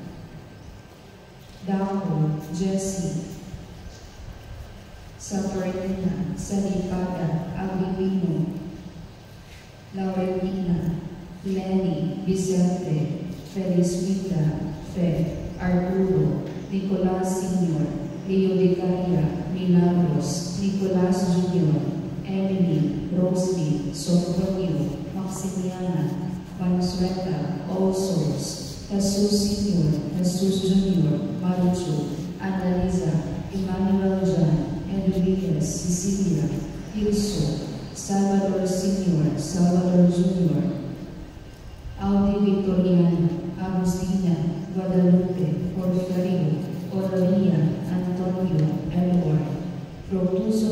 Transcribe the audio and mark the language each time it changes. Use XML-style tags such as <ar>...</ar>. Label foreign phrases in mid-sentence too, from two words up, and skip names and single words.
<en>Daco, Jessie, Sabrina, Salipata, Agripino, Laurentina, Lenny, Vicente, Felicita, Fe, Arturo, Nicolas Sr., Leo Vicaria, Milagros, Nicolas Jr., Emily, Rosalie, Sofronio, Maximiana, Consueta, All Souls, Jesus Sr., Jesus Jr., Marucho, Annalisa, Emmanuel Jan, Enriquez, Cecilia, Ilso, Salvador Sr., Salvador Jr., Audi Victoriana, Agustina, Guadalupe, Porfirio, Oralia, Antonio, Edward, Protuso</en>